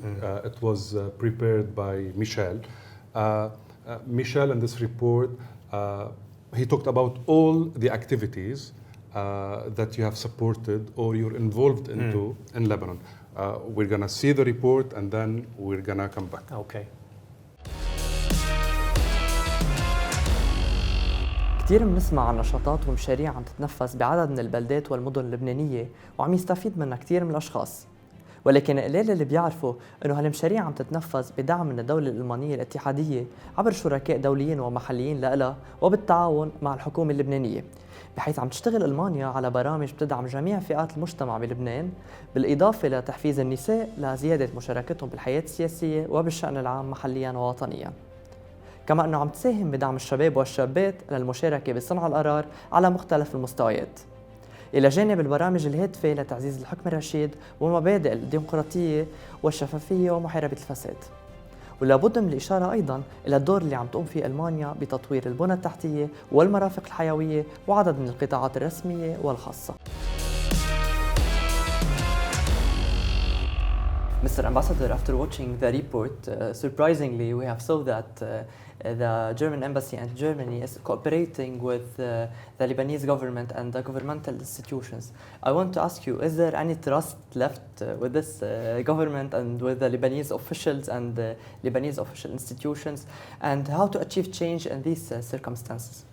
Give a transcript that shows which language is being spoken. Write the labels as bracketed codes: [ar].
[en] It was prepared by Michel. Michel, in this report, he talked about all the activities that you have supported or you're involved into in Lebanon. We're going to see the report and then we're going to come back. Okay. [ar] كثير بنسمع عن نشاطات ومشاريع عم تتنفذ بعدد من البلدات والمدن اللبنانية وعم يستفيد منها كثير من الأشخاص. ولكن قليل اللي بيعرفوا أنه هالمشاريع عم تتنفذ بدعم من الدولة الألمانية الاتحادية عبر شركاء دوليين ومحليين لها وبالتعاون مع الحكومة اللبنانية، بحيث عم تشتغل ألمانيا على برامج بتدعم جميع فئات المجتمع بلبنان، بالإضافة لتحفيز النساء لزيادة مشاركتهم بالحياة السياسية وبالشأن العام محلياً ووطنياً. كما أنه عم تساهم بدعم الشباب والشابات للمشاركة بصنع القرار على مختلف المستويات، إلى جانب البرامج الهادفة لتعزيز الحكم الرشيد ومبادئ الديمقراطية والشفافية ومحاربة الفساد. ولابد من الإشارة أيضاً إلى الدور اللي عم تقوم فيه ألمانيا بتطوير البنى التحتية والمرافق الحيوية وعدد من القطاعات الرسمية والخاصة. [en] Mr. Ambassador, after watching the report, surprisingly we have saw that the German embassy and Germany is cooperating with the Lebanese government and the governmental institutions. I want to ask you, is there any trust left with this government and with the Lebanese officials and the Lebanese official institutions, and how to achieve change in these circumstances?